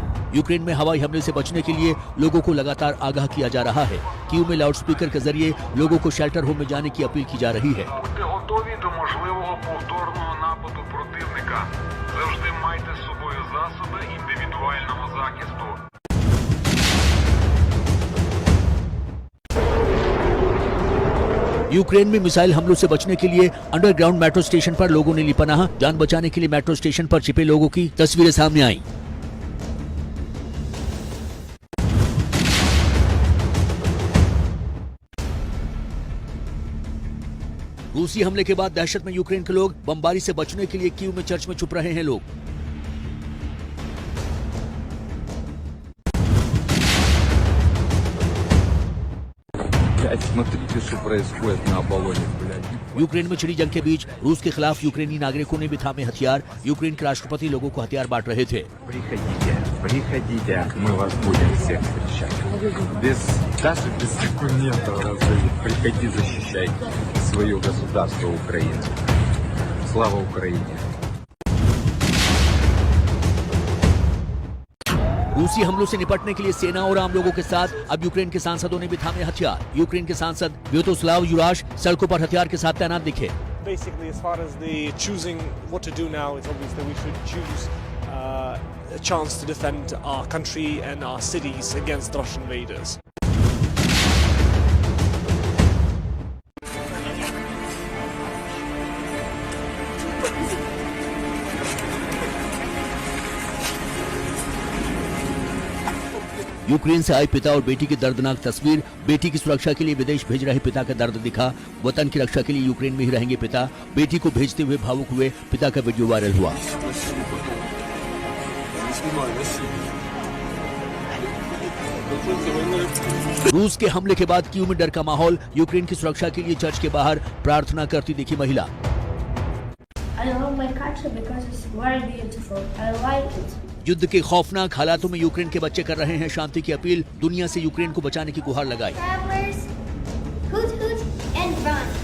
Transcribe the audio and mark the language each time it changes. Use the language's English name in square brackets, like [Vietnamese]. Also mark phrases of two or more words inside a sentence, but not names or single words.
[Hindi] यूक्रेन में हवाई हमले से बचने के लिए लोगों को लगातार आगाह किया जा रहा है। कीव में लाउडस्पीकर के जरिए लोगों को [English] shelter home [Hindi] में जाने की अपील की जा रही है। [Ukrainian] Будьте готові до можливого повторного нападу противника. Завжди майте з собою засоби індивідуального захисту. [Hindi] यूक्रेन में मिसाइल हमलों से बचने के लिए [English] underground metro station [Hindi] पर लोगों ने ली पनाह। जान बचाने के लिए [English] metro station [Hindi] पर छिपे लोगों की तस्वीरें सामने आई। रूसी हमले के बाद दहशत में यूक्रेन के लोग बमबारी से बचने के लिए कीव में चर्च में छुप रहे हैं लोग। [Russian] Смотрите, что происходит на Аполлоне, блядь. [Hindi] यूक्रेन में छिड़ी जंग के बीच रूस के खिलाफ यूक्रेनी नागरिकों ने भी थामे हथियार। यूक्रेन के राष्ट्रपति लोगों को हथियार बांट रहे थे। [Russian] Приходите, мы вас будем всех встречать. Даже без документов разрешить. Приходи, защищай свое государство Украину. Слава Украине! [Hindi] रूसी हमलों से निपटने के लिए सेना और आम लोगों के साथ अब यूक्रेन के सांसदों ने भी थामे हथियार। यूक्रेन के सांसद व्यातोस्लाव युराश सड़कों पर हथियार के साथ तैनात दिखे। [English] Basically, as far as the choosing what to do now, it's obvious that we should choose a chance to defend our country and our cities against Russian invaders. [Hindi] यूक्रेन से आए पिता और बेटी की दर्दनाक तस्वीर। बेटी की सुरक्षा के लिए विदेश भेज रहे पिता का दर्द दिखा। वतन की रक्षा के लिए यूक्रेन में ही रहेंगे पिता। बेटी को भेजते हुए भावुक हुए पिता का [English] video viral [Hindi] हुआ। रूस के हमले के बाद कीव में डर का माहौल। यूक्रेन की सुरक्षा के लिए चर्च के बाहर प्रार्थना करती दिखी महिला। [English] I love my country because it's very beautiful. I like it. [Hindi] युद्ध के खौफनाक हालातों में यूक्रेन के बच्चे कर रहे हैं शांति की अपील। दुनिया से यूक्रेन को बचाने की गुहार लगाई। [English] Travelers, hoot hoot and run.